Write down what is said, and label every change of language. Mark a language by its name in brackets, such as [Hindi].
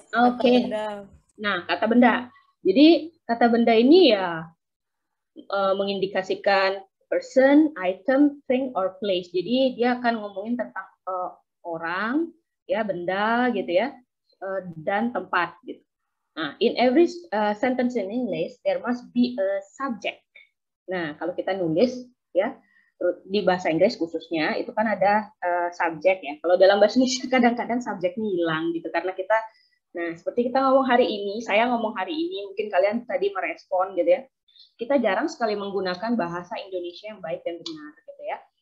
[Indonesian] Oke. Nah, kata benda. Jadi kata benda ini ya mengindikasikan [English] person, item, thing, or place. [Indonesian] Jadi dia akan ngomongin tentang orang, ya benda gitu ya, dan tempat gitu. [English] Nah, in every sentence in English there must be a subject. [Indonesian] Nah, kalau kita nulis ya di bahasa Inggris khususnya itu kan ada subjek ya. Kalau dalam bahasa Indonesia kadang-kadang subjeknya hilang gitu karena kita, nah seperti kita ngomong hari ini, saya ngomong hari ini, mungkin kalian tadi merespon gitu ya. Kita jarang sekali menggunakan bahasa Indonesia yang baik dan benar gitu ya.